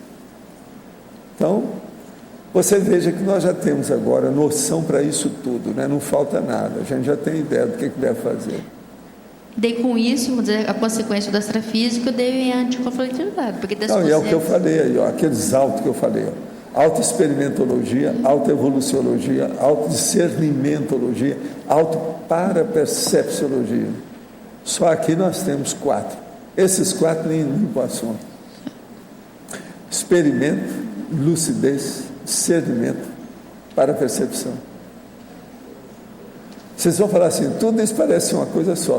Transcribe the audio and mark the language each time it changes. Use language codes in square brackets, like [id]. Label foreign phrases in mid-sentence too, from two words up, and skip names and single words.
[pt] Então, você veja que nós já temos agora noção para isso tudo, né? Não falta nada, a gente já tem ideia do que deve fazer. Daí, com isso, vamos dizer, a consequência do extrafísico deve a anticonflitividade. Porque não, e é o que eu falei aí, ó, aqueles autos que eu falei, ó. Autoexperimentologia, autoevoluciologia, autodiscernimentologia, autoparapercepciologia. Só aqui nós temos 4. Esses 4 nem limpam o assunto. Experimento, lucidez, discernimento, parapercepção. Vocês vão falar assim, tudo isso parece uma coisa só.